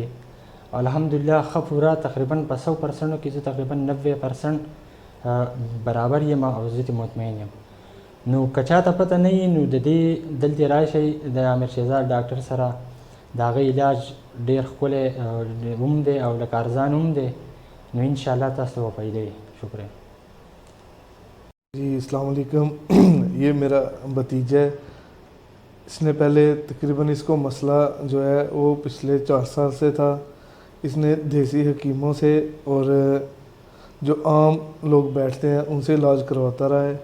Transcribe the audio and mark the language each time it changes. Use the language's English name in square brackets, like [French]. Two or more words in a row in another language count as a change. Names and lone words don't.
[Pashto] الحمدلله ښه پوره تقریبا په 100% کې زه تقریبا 90% برابر یم او زه مطمئن یم. نو که چاته پته نه وي نو د دې دلته راشئ، د امیر شهزاد ډاکټر سره د هغه علاج ډېر ښکلی هم دی او لکه ارزان هم دی. نو انشاءاللہ تاسو ته به فایده وي. [Urdu] شکریہ جی السلام علیکم۔ یہ میرا بھتیجا ہے، اس نے پہلے تقریباً اس کو مسئلہ جو ہے وہ پچھلے 4 سال سے تھا۔ اس نے دیسی حکیموں سے اور جو عام لوگ بیٹھتے ہیں ان سے علاج کرواتا رہا ہے۔